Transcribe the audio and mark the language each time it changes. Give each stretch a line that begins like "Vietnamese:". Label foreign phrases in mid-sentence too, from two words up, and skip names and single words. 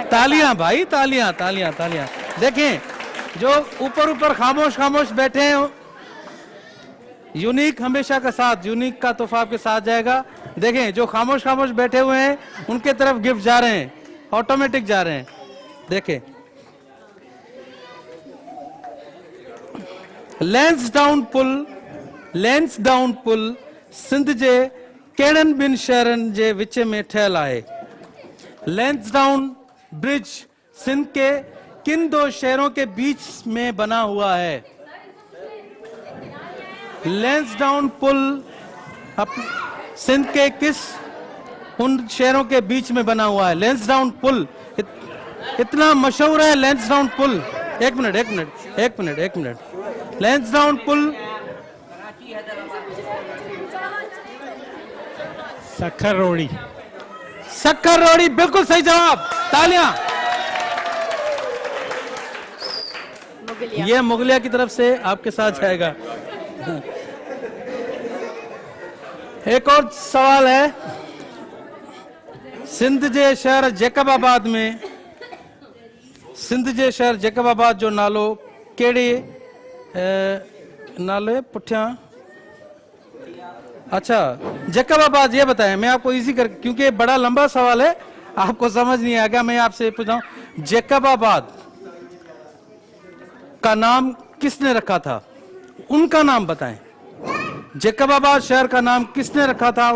Urdu: تالیاں بھائی، تالیاں تالیاں تالیاں۔ دیکھیں، جو اوپر خاموش بیٹھے ہیں، یونیک ہمیشہ کا ساتھ، یونیک کا تحفہ آپ کے ساتھ جائے گا. دیکھیں، جو خاموش بیٹھے ہوئے ہیں، ان کے طرف گفٹ جا رہے ہیں، آٹومیٹک جا رہے ہیں.
Sindhi: देखें, लैंसडाउन पुल सिंध जे कहिड़नि ॿिनि शहरनि जे विच में ठहियल आहे?
Urdu: لینس ڈاؤن برج سندھ کے کن دو شہروں کے بیچ میں بنا ہوا ہے? لینس ڈاؤن پل سندھ کے کس ان شہروں کے بیچ میں بنا ہوا ہے? لینس ڈاؤن پل اتنا مشہور ہے، لینس ڈاؤن پل. ایک منٹ۔ لینس ڈاؤن پل सक्खर روہڑی، بالکل صحیح جواب، تالیاں. یہ مغلیہ کی طرف سے آپ کے ساتھ جائے گا. ایک اور سوال ہے,
Sindhi: सिंध जे शहर जैकबाबाद जो नालो केड़े नाले पुठिया?
Urdu: اچھا، جیکب آباد، یہ بتائیں. میں آپ کو ایزی کیونکہ بڑا لمبا سوال ہے، آپ کو سمجھ نہیں آئے گا، میں آپ سے پوچھ رہا ہوں، جیکب آباد کا نام کس نے رکھا تھا? ان کا نام بتائیں. جیکب آباد شہر کا نام کس نے رکھا تھا?